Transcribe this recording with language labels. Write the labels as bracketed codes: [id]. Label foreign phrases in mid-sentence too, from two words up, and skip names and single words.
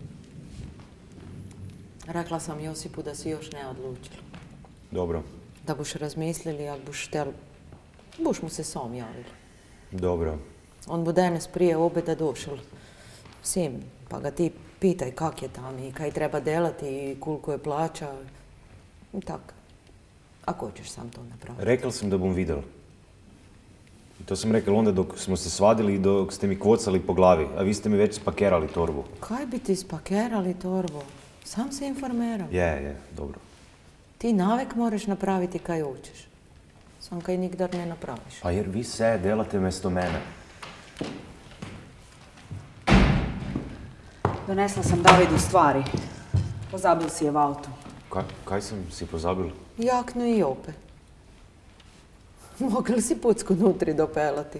[hr] Rekla sam Josipu da si još ne odlučil. Dobro. Da boš razmislili, ako boš štel, boš mu se sam javil. Dobro. On bo danes prije obeda došel vsem, pa ga ti pitaj kak je tam i kaj treba delati i koliko je plaća. I tak. Ako ćeš sam to napraviti. Rekao sam da bom videl. I to sam rekao onda dok smo se svadili i dok ste mi kvocali po glavi, a vi ste mi već spakerali torbu. Kaj bi ti spakerali torbu? Sam se informeram. Je, dobro. Ti navek moraš napraviti kaj hoćeš. Sam kaj nikdar ne napraviš. Pa jer vi se delate mesto mene. Donesla sam Davidu stvari. Pozabil si je v autu. Kaj sam si pozabil? Jaknu i ope. Mogli si pucku nutri dopelati.